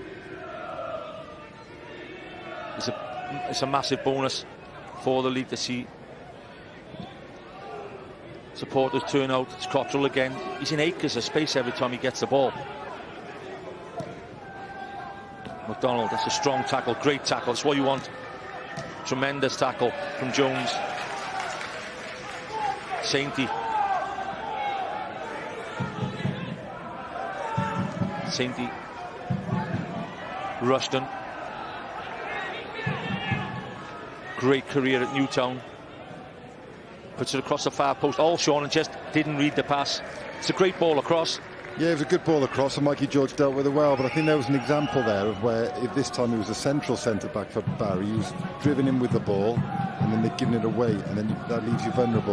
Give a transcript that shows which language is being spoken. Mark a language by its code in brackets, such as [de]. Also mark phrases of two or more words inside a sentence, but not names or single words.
[en] It's a massive bonus for the league to see supporters turn out. It's Cottrell again. He's in acres of space every time he gets the ball. McDonald, that's a strong tackle, great tackle, that's what you want. Tremendous tackle from Jones. Sainty. Rushton. Great career at Newtown. Puts it across the far post. All Sean and just didn't read the pass. It's a great ball across. Yeah, it was a good ball across, and Mikey George dealt with it well, but I think there was an example there of where, if this time he was a central centre-back for Barry, he was driven in with the ball, and then they'd given it away, and then that leaves you vulnerable.